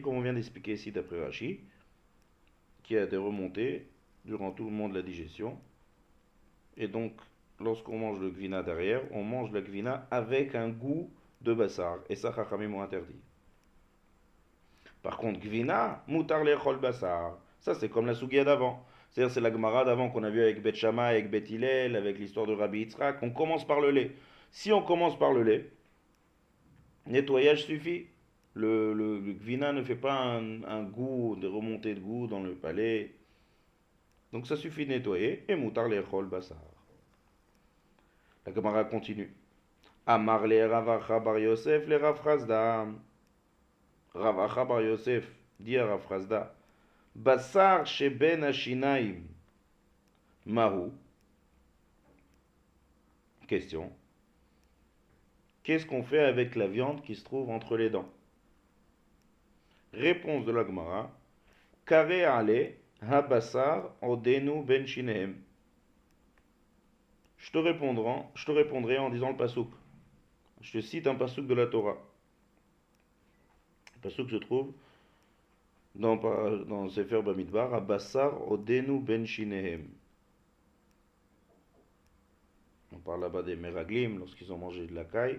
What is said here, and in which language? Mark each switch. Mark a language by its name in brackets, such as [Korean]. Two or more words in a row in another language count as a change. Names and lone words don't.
[French] Comme on vient d'expliquer ici d'après Rashi, qui a des remontées durant tout le monde de la digestion. Et donc, lorsqu'on mange le gvina derrière, on mange le gvina avec un goût de bassar. Et ça, Chachamim ont interdit. Par contre, [Hebrew] גבינה, מותר לאכול בשר. [French] Ça, c'est comme la Sugia d'avant. C'est-à-dire, c'est la Gemara d'avant qu'on a vu avec Bet Shammai, avec Bet Hillel, avec l'histoire de Rabbi Yitzhak. On commence par le lait. Si on commence par le lait, nettoyage suffit. Le Gvina ne fait pas un goût, de remontée de goût dans le palais. Donc ça suffit de nettoyer. Et [Hebrew] מותר לאכול בשר. [French] La Gemara continue. [Hebrew] אמר ליה רב אחא בר יוסף לרב חסדא. [French] Ravacha bar Yosef dit à Rav Chazda. [Hebrew] בשר שבין השיניים. מהו. [French] Question. Qu'est-ce qu'on fait avec la viande qui se trouve entre les dents? Réponse de la Gemara. [Hebrew] קרי עליה הבשר עודנו בין שניהם. [French] Je te répondrai en disant le pasouk. Je te cite un pasouk de la Torah. Le pasouk se trouve dans Sefer Bamidbar, [Hebrew] הבשר עודנו בין שניהם. [French] On parle là-bas des Meraglim, lorsqu'ils ont mangé de la caille.